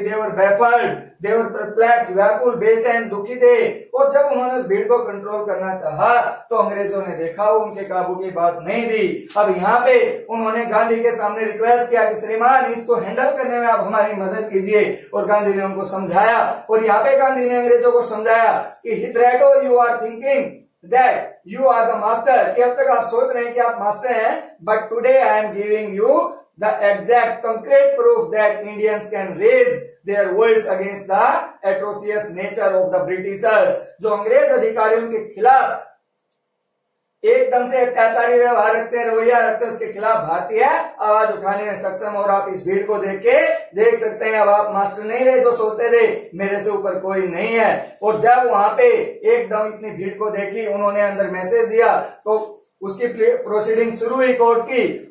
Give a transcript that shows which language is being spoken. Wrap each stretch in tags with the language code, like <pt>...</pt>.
<hi>देवर baffled, देवर perplex, व्याकुल, बेचैन, दुखी थे। और जब उन्होंने उस भीड़ को कंट्रोल करना चाहा तो अंग्रेजों ने देखा उनके काबू की बात नहीं दी। अब यहाँ पे उन्होंने गांधी के सामने रिक्वेस्ट किया कि श्रीमान इसको हैंडल करने में आप हमारी मदद कीजिए, और गांधी ने उनको समझाया। और यहाँ पे गांधी ने अंग्रेजों को समझाया कि</hi> <en>hitherto you are thinking that you are the master,</en> <hi>कि अब तक आप सोच रहे हैं कि आप मास्टर हैं,</hi> <en>but today I am giving you the exact concrete proof that Indians can raise their voice against the atrocious nature of the Britishers।</en> <hi>जो अंग्रेज अधिकारियों के खिलाफ एकदम से अत्याचारी व्यवहार रखते हैं, रवैया रखते हैं, उसके खिलाफ भारतीय आवाज उठाने में सक्षम। और आप इस भीड़ को देख सकते हैं। अब आप मास्टर नहीं रहे जो सोचते थे मेरे से ऊपर कोई नहीं है। और जब वहां पे एकदम इतनी भीड़ को देखी, उन्होंने अंदर मैसेज दिया तो उसकी प्रोसीडिंग शुरू हुई कोर्ट की।</hi>